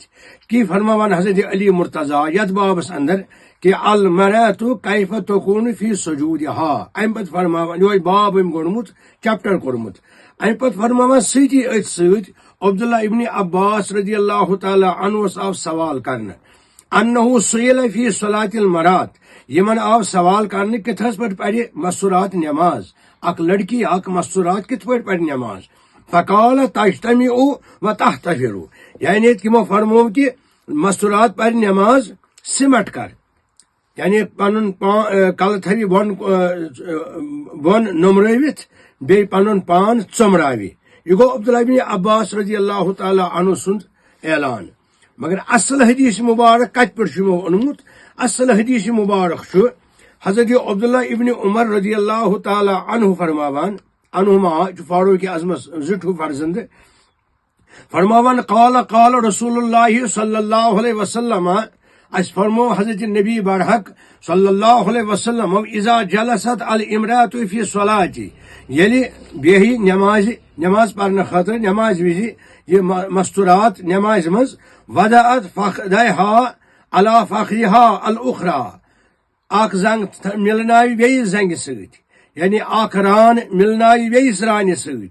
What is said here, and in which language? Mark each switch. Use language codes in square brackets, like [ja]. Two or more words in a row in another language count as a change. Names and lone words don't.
[ks] کی فرماوان حضرت علی مرتضیٰ یتھ بابس اندر کہ [ar] المرأة کیف تکون فی سجودہا، [ks] امہِ پتہٕ فرماوان یہوے باب أمۍ گوٚڑمُت چیپٹر کوٚرمُت. امہِ پتہٕ فرماوان سۭتی أتھۍ سۭتۍ عبداللہ ابن عباس [ar] رضی اللہ تعالیٰ [ks] عنہس آو سوال کرنہٕ [ar] انہ سئل فی صلاۃ المرات، [ks] یمن آو سوال کرنہٕ کتھس پٲٹھۍ پرِ مستورات نماز، اکھ لڑکی اکھ مستورات کتھ پٲٹھۍ پرِ نماز. [ar] فقال تجتمع و تحتفر، [ks] یعنی تمو فرمو کہ مستورات پرِ نماز سمٹ کر، یعنی پنن کلہٕ تھوِ بۄن نومرٲوِتھ بیٚیہِ پنن پان ژوٚمراوِ. یہ گو عبداللہ بن عباس [ar] رضی اللہ تعالیٰ عنہ [ks] سُنٛد اعلان. مگر اصل حدیث مبارک کتھ پٮ۪ٹھ چھُ یِمو اوٚنمُت؟ اصل حدیث مبارک چھُ حضرت عبداللہ ابن عمر [ar] رضی اللہ تعالیٰ عنہ [ks] فرماوان، عنہما چھُ فاروق اعظمس زِٹھوٗ فرزند، فرماوان [ar] قال رسول اللہ صلی اللہ علیہ وسلم، [ks] اس فرمو حضرت نبی برحق [ar] صلی اللہ علیہ وسلم، اذا جلست الامرأة فی صلاۃ، [ks] ییٚلہِ بیہہِ نماز پرنہٕ خٲطرٕ نماز وِزِ یہ مستورات نماز منٛز [ar] وضعت فخذیہا علی فخذہا الاخرى، [ks] اکھ زنگ ملناوِ بیٚیِس زنگہِ سۭتۍ، یعنی اکھ ران ملناوِ بیٚیِس رانہِ سۭتۍ.